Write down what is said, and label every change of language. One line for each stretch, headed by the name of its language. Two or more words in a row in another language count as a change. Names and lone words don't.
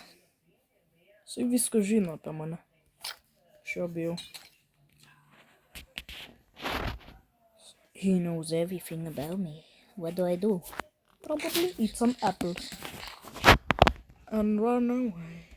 Lithuanian: Jisai viską žino apie mane. Aš jo bijau.
English: He knows everything about me. What do I do? Probably eat some apples. And run away.